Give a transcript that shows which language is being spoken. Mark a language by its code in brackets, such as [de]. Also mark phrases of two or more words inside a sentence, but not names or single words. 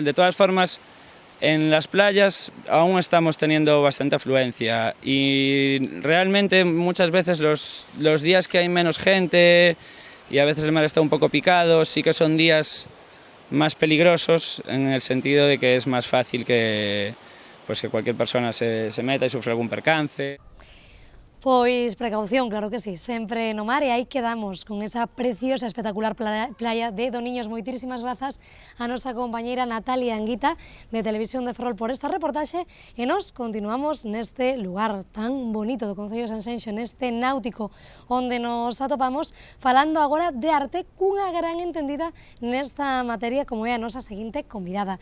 [es] De todas formas, en las playas aún estamos teniendo bastante afluencia y realmente muchas veces los días que hay menos gente y a veces el mar está un poco picado, sí que son días más peligrosos en el sentido de que es más fácil que cualquier persona se meta y sufra algún percance. [gl] Pois precaución, claro que sí, sempre no mar e aí quedamos con esa preciosa, espectacular playa de Doniños. Moitísimas grazas a nosa compañeira Natalia Anguita de Televisión de Ferrol por esta reportaxe e nos continuamos neste lugar tan bonito do Concello de Sanxenxo, neste náutico onde nos atopamos falando agora de arte cunha gran entendida nesta materia como é a nosa seguinte convidada.